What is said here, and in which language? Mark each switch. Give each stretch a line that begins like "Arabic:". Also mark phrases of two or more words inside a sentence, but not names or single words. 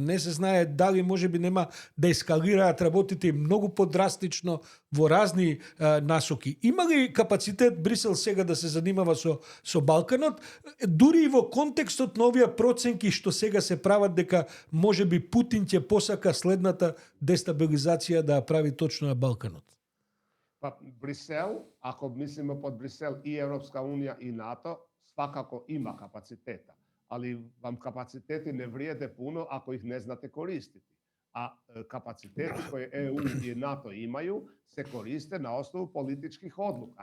Macedonian: Не се знае дали можеби нема да ескалираат работите многу подрастично во разни насоки. Има ли капацитет Брисел сега да се занимава со Балканот, дури и во контекстот на овие проценки што сега се прават дека можеби Путин ќе посака следната дестабилизација да ја прави точно на Балканот?
Croatian: Pa Brisel, ako mislimo pod Brisel i Europska unija i NATO, svakako ima kapaciteta. Ali vam kapaciteti ne vrijede puno ako ih ne znate koristiti. A kapaciteti koje EU i NATO imaju se koriste na osnovu političkih odluka.